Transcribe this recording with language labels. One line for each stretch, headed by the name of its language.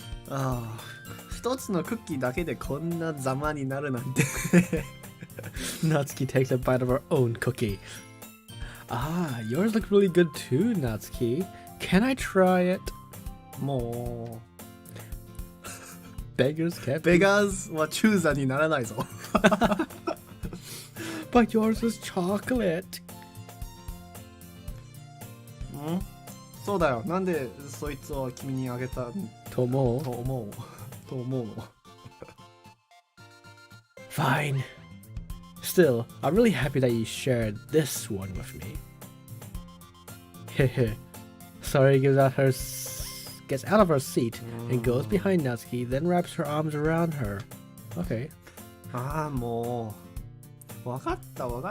Japanese: ああ、一つのクッキーだけでこんなざまになるなんて。
English: Natsuki takes a bite of her own cookie. Ah, yours look really good too, Natsuki. Can I try it? も Beggars can't
Japanese: う、ベガーズはチューザーにならないぞ。
English: But yours is chocolate.
Japanese: ん？そうだよ。なんでそいつを君にあげたと思うの。
English: Fine. Still, I'm really happy that you shared this one with me. Hehe. Sorry, gets out of her seat and goes behind Natsuki, then wraps her arms around her. Okay.
Japanese: ああ、もう。わかった。